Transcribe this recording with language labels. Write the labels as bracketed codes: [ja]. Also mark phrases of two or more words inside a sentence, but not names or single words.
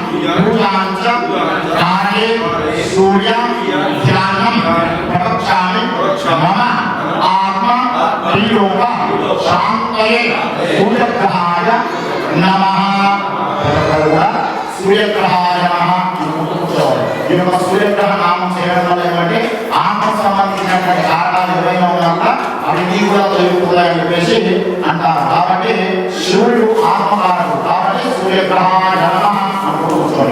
[sa] पूजांच कार्ये सूर्य ध्यानं प्रवक्ष्यामि मम आत्मा प्रियोग शांतये सूर्यग्रहाय नमः सूर्यग्रहाय नमः [te] ఇది ఒక సూర్యగ్రహ నామం చేయడం వల్ల ఏమంటే ఆత్మకు సంబంధించినటువంటి కారణాలు ఏవైనా ఉన్నాక అవి నీ కూడా తొలగిపోతాయని చెప్పేసి అంటారు. కాబట్టి శివుడు ఆత్మకారకుడు కాబట్టి [sa] సూర్యగ్రహాయ నమః [te] అనుకోవాలి.